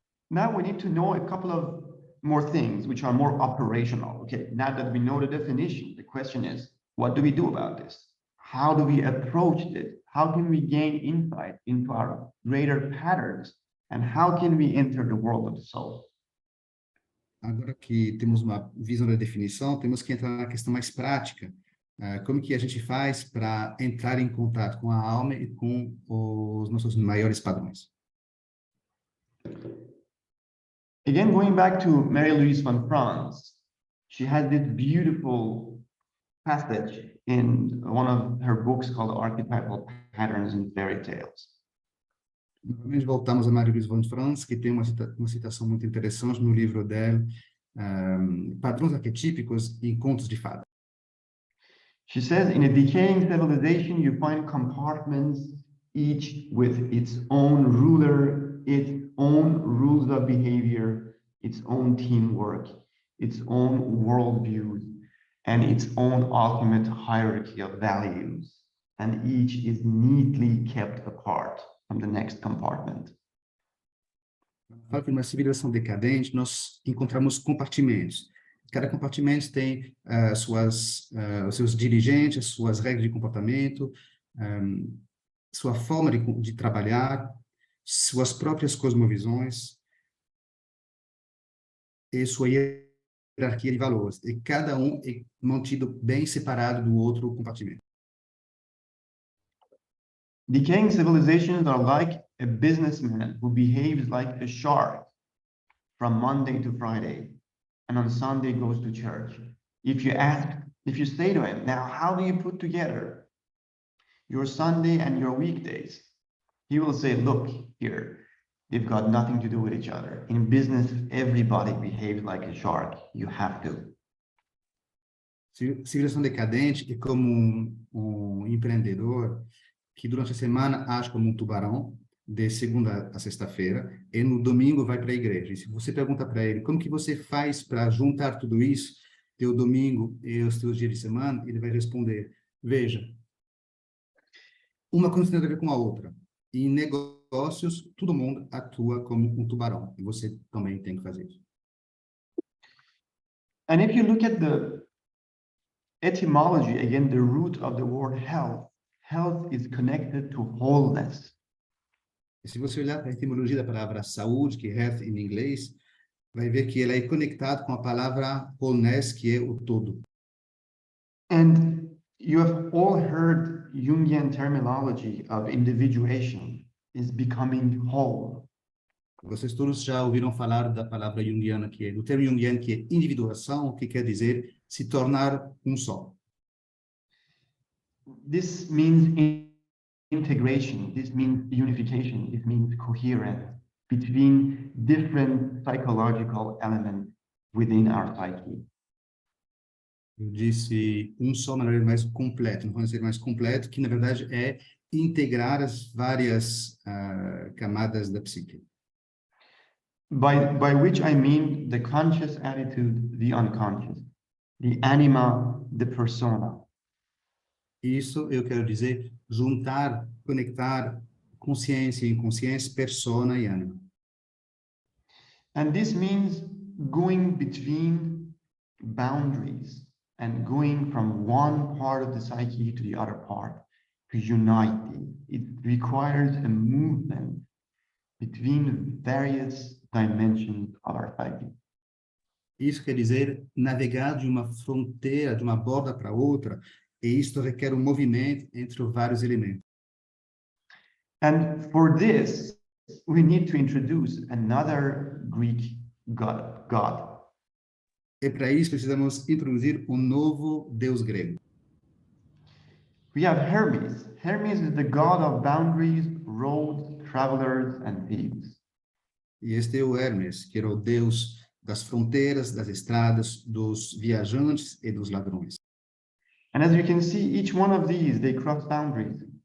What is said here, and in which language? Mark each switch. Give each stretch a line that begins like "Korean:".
English: Now we need to know a couple of more things which are more operational. Okay, now that we know the definition, the question is, what do we do about this? How do we approach it? How can we gain insight into our greater patterns? And how can we enter the world of the soul?
Portuguese: Agora que temos uma visão da definição, temos que entrar na questão mais prática. Como que a gente faz para entrar em contato com a alma e com os nossos maiores padrões?
English: Again, going back to Mary-Louise von Franz, she has this beautiful passage in one of her books called Archetypal Patterns and Fairy Tales.
Portuguese: Novamente voltamos a Marie-Louise von Franz, que tem uma citação muito interessante no livro dela, Padrões Arquetípicos e Contos de Fada.
English: She says, in a decaying civilization, you find compartments, each with its own ruler, its own rules of behavior, its own teamwork, its own worldviews, and its own ultimate hierarchy of values. And each is neatly kept apart from the next compartment.
Portuguese: Fala que numa civilização decadente, nós encontramos compartimentos. Cada compartimento tem os seus dirigentes, suas regras de comportamento, sua forma de trabalhar, suas próprias cosmovisões e sua hierarquia de valores. E cada um é mantido bem separado do outro compartimento.
English: Decaying civilizations are like a businessman who behaves like a shark from Monday to Friday, and on Sunday goes to church. If you say to him, now, how do you put together your Sunday and your weekdays? He will say, look here, they've got nothing to do with each other. In business, everybody behaves like a shark. You have to.
Portuguese: Civilização decadente é como um empreendedor que durante a semana age como um tubarão, de segunda a sexta-feira, e no domingo vai para a igreja. E se você pergunta para ele, como que você faz para juntar tudo isso, teu domingo e os teus dias de semana, ele vai responder, veja, uma coisa tem a ver com a outra. E em negócios, todo mundo atua como um tubarão, e você também tem que fazer isso.
English: And if you look at the etymology, again, the root of the word health. Health is connected to wholeness.
Portuguese: E se você olhar para a etimologia da palavra saúde, que é health em inglês, vai ver que ela é conectada com a palavra wholeness, que é o todo.
English: And you have all heard Jungian terminology of individuation is becoming whole.
Portuguese: Vocês todos já ouviram falar da palavra junguiana, que é do termo junguiano, que é individuação, que quer dizer se tornar um só.
English: This means integration, this means unification, it means coherence between different psychological elements within our psyche.
Portuguese: Eu disse um só, mas mais completo, não pode ser mais completo, que na verdade é integrar as várias camadas da psique.
English: By which I mean the conscious attitude, the unconscious, the anima, the persona.
Portuguese: Isso eu quero dizer juntar, conectar consciência e inconsciência, persona e ânima.
English: And this means going between boundaries and going from one part of the psyche to the other part, to unite it. It requires a movement between various dimensions of our psyche.
Portuguese: Isso quer dizer navegar de uma fronteira, de uma borda para outra, e isso requer um movimento entre vários elementos.
English: And for this, we need to introduce another Greek god.
Portuguese: E para isso precisamos introduzir um novo deus grego.
English: We have Hermes. Hermes is the god of boundaries, roads, travelers, and thieves.
Portuguese: E este é o Hermes, que era o deus das fronteiras, das estradas, dos viajantes e dos ladrões.
English: And as you can see, each one of these, they cross boundaries.